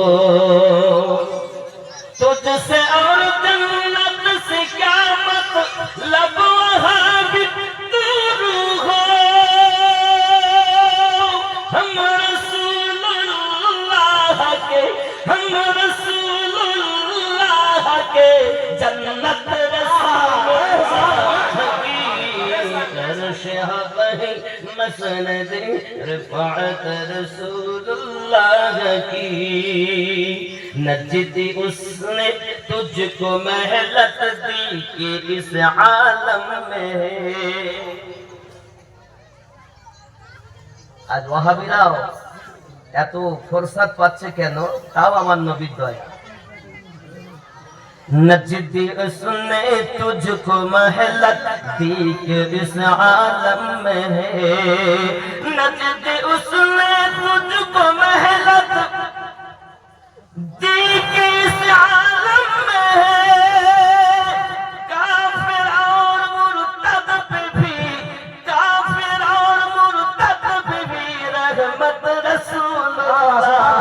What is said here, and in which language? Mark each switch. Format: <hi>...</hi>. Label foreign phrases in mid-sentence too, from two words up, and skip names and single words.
<ur>تجھ سے اور جنت سے کیا مطلب وہاں بھی دور ہو ہم رسول اللہ کے جنت رسول مسند رفعت رسول اللہ کی نجدی اس نے تجھ کو مہلت دی کہ اس عالم میں</ur> <bn>আজ ওয়াহাবিরাও এত ফুরসত পাচ্ছে কেন তাও আমার নবীর দয়া</bn> <ur>نجدی اس نے تجھ کو مہلت دی کہ اس عالم میں ہے نجدی اس نے تجھ کو مہلت دی کہ اس عالم میں ہے کافر اور مرتد پہ بھی رحمت رسول اللہ</ur>